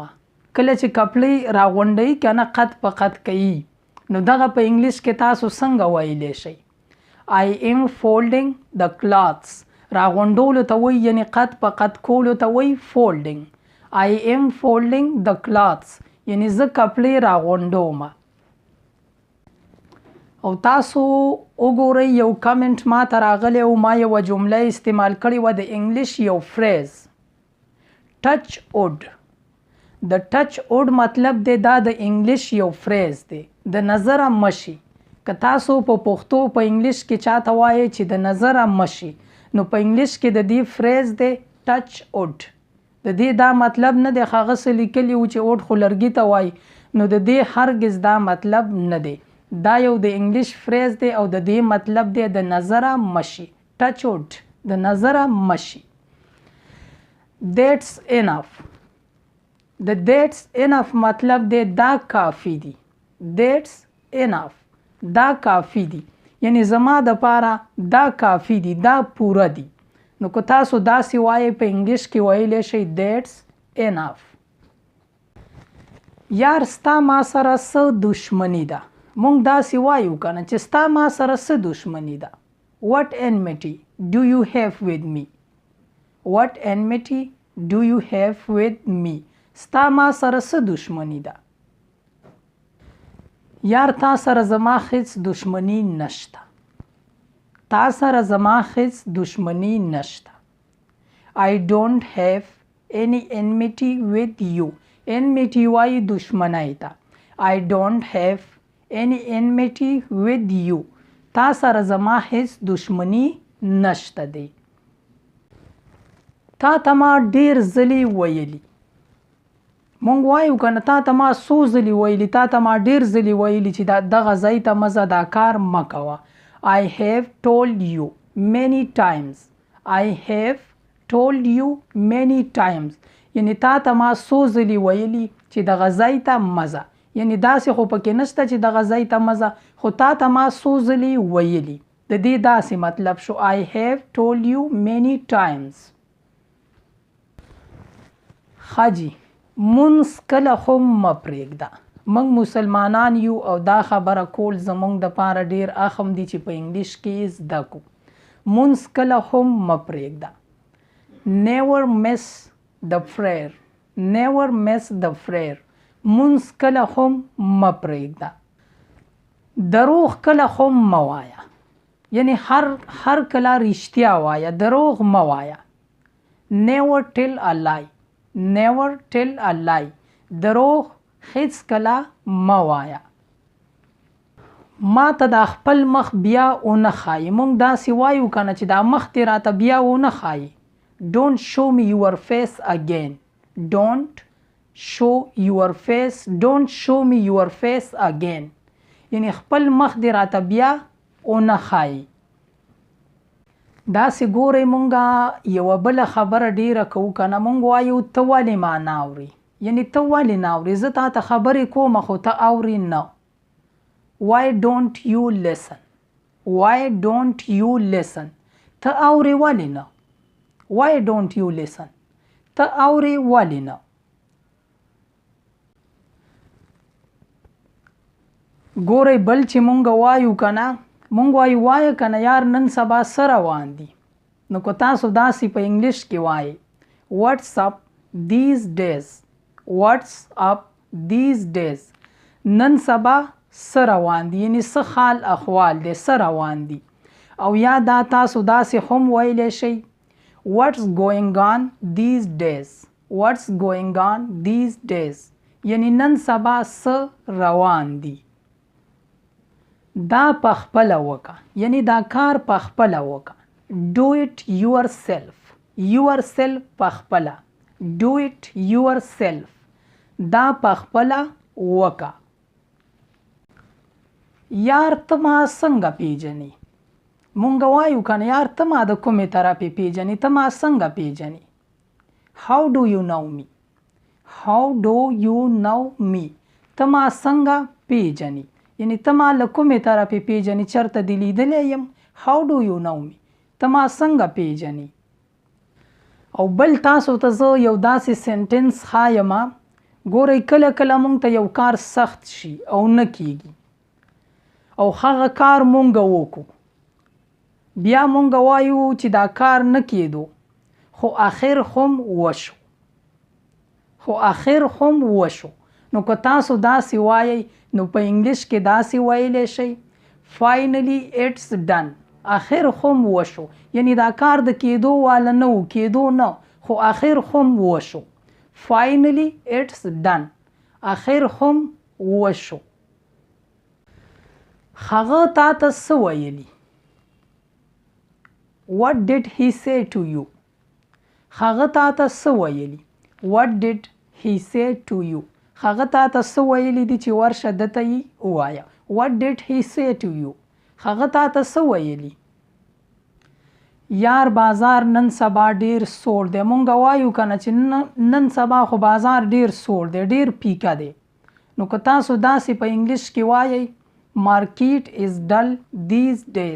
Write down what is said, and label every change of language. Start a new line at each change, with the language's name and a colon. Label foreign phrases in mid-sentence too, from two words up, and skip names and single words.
Pashto: کله چې کپړې راغونډوي که نه قد په قد کوي، نو دغه په انګلیش کې تاسو څنګه ویلی شئ؟
English: I am folding the clothes.
Pashto: راغونډولو ته وایي یعنی قد په قد کولو ته وایي folding.
English: I am folding the clothes
Pashto: یعنی زه کپړې راغونډوم. او تاسو وګورئ یو کمنټ ما ته راغلی او ما یوه جمله استعمال کړې وه د انګلیش یو فریز
English: touch wood.
Pashto: د
English: touch wood
Pashto: مطلب دی دا د انګلیش یو فریز دی د نظره مشي. که تاسو په پښتو په انګلیش کې چاته وایئ چې د نظره مشي نو په انګلیش کې د دې فریز دی
English: touch wood.
Pashto: د دې دا مطلب نه دی هغه څه لیکلي و چې وډ خو لرګي ته وایي نو د دې هرګز دا مطلب نه دی. دا یو د انګلیش فریز دی او د دې مطلب دی د نظره مشي.
English: touch wood
Pashto: د نظره مشي.
English: That's enough.
Pashto: د
English: that's enough
Pashto: مطلب دی دا کافی دی.
English: That's enough
Pashto: دا کافی دی یعنی زما د پاره دا کافی دی دا پوره دی. نو که تاسو داسې وایئ په انګلیش کې ویلی شئ
English: that's enough.
Pashto: یار ستا ما سره څه دشمني ده. مونږ داسې وایو که نه چې ستا ما سره څه دشمني ده.
English: What enmity do you have with me? What enmity do you have with me?
Pashto: ستا ما سره څه دشمني ده. یار تا سره زما هیڅ دشمني نشته. تا سره زما هیڅ دشمني نشته.
English: I don't have any enmity with you.
Pashto: enmity وایي دشمنی ته.
English: I don't have any enmity with you.
Pashto: تا سره زما هیڅ دشمني نشته دی. تا ته ما ډیر ځلې ویلي. مونږ وایو که نه تا ته ما څو ځلې ویلي تا ته ما ډیر ځلې ویلي چې دغه ځای ته مه ځه دا کار مه کوه.
English: I have told you many times. I have told you many times
Pashto: یعنی تا ته ما څو ځلې ویلي چې دغه ځای ته مه ځه. یعنی داسې خو پکې نشته چې دغه ځای ته مه ځه خو تا ته ما څو ځلې ویلي. د دې داسې مطلب شو
English: I have told you many times.
Pashto: خاجي مونځ کله هم مه پرېږده. موږ مسلمانان یو او دا خبره کول زموږ دپاره ډیر اخم دی چې په انګلیش کې زده کو. مونځ کله هم مه پرېږده.
English: Never miss the prayer. Never miss the prayer.
Pashto: مونځ کله هم مه پرېږده. دروغ کله هم مه وایه. یعنی هر کله رښتیا وایه دروغ مه وایه.
English: Never tell a lie. Never tell a lie.
Pashto: دروغ هیڅ کله مه وایه. ما ته دا خپل مخ بیا ونه ښایي. مونږ داسې وایو که نه چې دا مخ دې راته بیا ونه ښایي.
English: Don't show me your face again. Don't show your face. Don't show me your face again.
Pashto: یعنی خپل مخ دې راته بیا ونه ښایي. داسې ګورئ مونږه یوه بله خبره ډیره کوو که نه مونږ وایو ته ولې ما نه اورې. یعنی ته ولې نه اورې زه تا ته خبرې کوم خو ته اورې نه.
English: Why don't you listen? Why don't you listen?
Pashto: ته اورې ولې نه.
English: Why don't you listen?
Pashto: ته اورې ولې نه. ګورئ بل چې مونږ وایو که نه مونږ وایو که نه یار نن سبا څه روان دي. نو که تاسو داسې په انګلیش کې وایئ
English: What's up these days? What's up these days?
Pashto: نن سبا څه روان دي یعنی څه حال احوال دی څه روان دي. او یا دا تاسو داسې هم ویلی شئ
English: What's going on these days? What's going on these days?
Pashto: یعنی نن سبا څه روان دي. دا پخپله وکه یعنی دا کار پخپله وکه.
English: Do it yourself. Yourself پخپله. Do it yourself.
Pashto: دا پخپله وکه. یار ته ما څنګه پیژنې. مونږ وایو که نه یار ته ما د کومې طرفې پیژنې ته ما څنګه پیژنې.
English: How do you know me? How do you know me?
Pashto: ته ما څنګه پیژنې یعنی ته ما له کومې طرفې پیژنې چېرته دې لیدلی یم.
English: How do you know me?
Pashto: ته ما څنګه پیژنې. او بل تاسو ته زه یو داسې سنټنس ښایم. ګورئ کله کله مونږ ته یو کار سخت شي او نه کیږي او هغه کار مونږ وکړو بیا مونږ وایو چې دا کار نه کېدو خو اخر هم وشو نو که تاسو داسې وایئ نو په انګلیش کې داسې ویلی شئ
English: finally it's done.
Pashto: اخر هم وشو، یعنی دا کار د کېدو والا نه و، کېدو نه، خو اخر هم وشو.
English: finally it's done.
Pashto: اخر هم وشو. هغه تا ته څه ویلي؟
English: What did he say to you?
Pashto: هغه تا ته څه ویلي؟
English: What did he say to you?
Pashto: هغه تا ته څه ویلي دي چې ورشه دته یې ووایه.
English: What did he say to you?
Pashto: هغه تا ته څه ویلي؟ یار بازار نن سبا ډیر سوړ دی. مونږ وایو که نه چې نن سبا خو بازار ډیر سوړ دی، ډیر پیکه دی. نو که تاسو داسې په انګلیش کې وایئ
English: Market is dull these days.